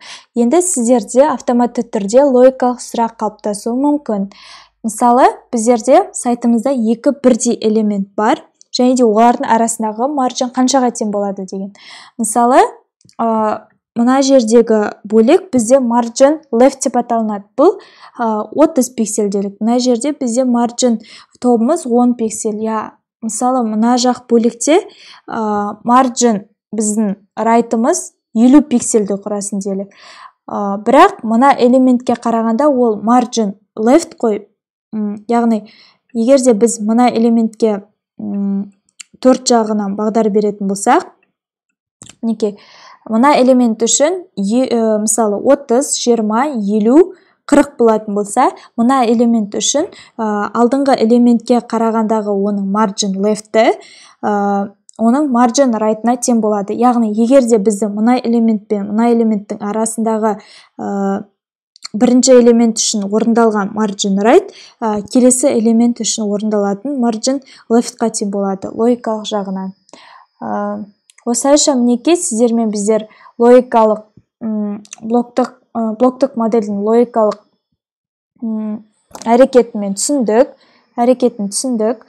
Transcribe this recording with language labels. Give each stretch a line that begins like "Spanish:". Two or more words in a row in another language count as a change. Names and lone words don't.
Kazakh: Енді сіздерде автоматты түрде логикалық сұрақ қалыптасуы мүмкін. Мысалы, біздерде сайтымызда екі бірдей элемент бар, және де олардың арасындағы маржин қаншаға тең болады деген. Мысалы, мына жердегі бөлік бізде
English: margin left
Kazakh: деп аталынады. Бұл 30 пиксель делік. Мына жерде бізде margin тобымыз 10 пиксель. Мысалы, мына жақ бөлікте margin біздің райтымыз 50 пиксельді құрасын делік. Бірақ мына элементке қарағанда ол
English: margin left
Kazakh: қой. Яғни, егерде біз мына элементке төрт жағынан бағдар беретін болсақ, неке, мына элемент үшін мысалы 30, 20, 50, 40 болатын болса, мына элемент үшін алдыңғы элементке қарағандағы оның
English: margin left'ті
Kazakh: оның
English: margin right'на
Kazakh: тең болады. Яғни, егерде біздің мына элемент пен мына элементтің арасындағы бірінші элемент үшін орындалған
English: margin right,
Kazakh: келесі элемент үшін орындалатын
English: margin left'қа
Kazakh: тең болады, логикалық жағынан. Осылайша мінеке, сіздермен біздер логикалық блоктық модельдің логикалық әрекетін түсіндік.